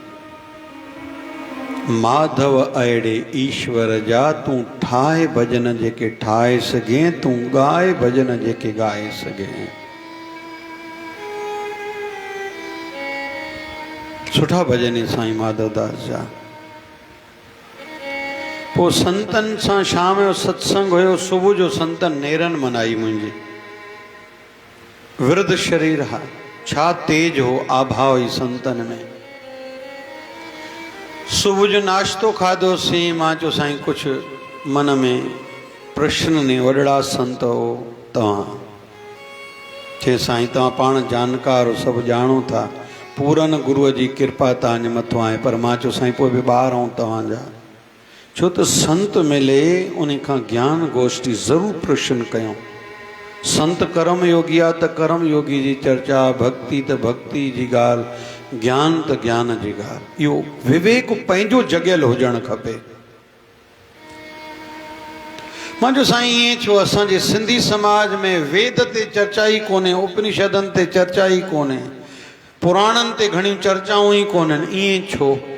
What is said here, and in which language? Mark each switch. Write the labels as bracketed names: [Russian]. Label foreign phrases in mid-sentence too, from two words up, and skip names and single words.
[Sindhi] माधव अहिड़े ईश्वर जा, तूं ठाहे भजन जेके ठाहे सघे, तूं ॻाए भजन जेके ॻाए सघे। सुठा भजन साईं माधवदास जा। पोइ संतनि सां शाम जो सत्संग हुयो, सुबुह जो संतनि नेरन मनाई। मुंहिंजी विरुद्ध शरीर हा, छा तेज हो आभा हुई संतनि में। सुबुह जो नाश्तो खाधोसीं। मां चयो साईं कुझु मन में प्रश्न ने, वॾड़ा संत हो तव्हां। चए साईं तव्हां पाण जानकार हो, सभु ॼाणो था, पूरन गुरुअ जी कृपा तव्हांजे मथां आहे। पर मां चयो साईं पोइ बि ॿार आऊं तव्हांजा, छो त संत मिले उन खां ज्ञान गोष्ठी ज़रूरु प्रश्न कयूं। संत कर्म योगी आहे त कर्म योगी जी चर्चा, भक्ति त भक्ति जी ॻाल्हि, ज्ञान त ज्ञान जी ॻाल्हि। इहो विवेक पंहिंजो जॻियल हुजणु खपे। मां चयो साईं ईअं छो? असांजे सिंधी समाज में वेद ते चर्चा ई कोन्हे, उपनिषदनि ते चर्चा ई कोन्हे, पुराणनि ते घणियूं चर्चाऊं ई कोन्हनि, ईअं छो?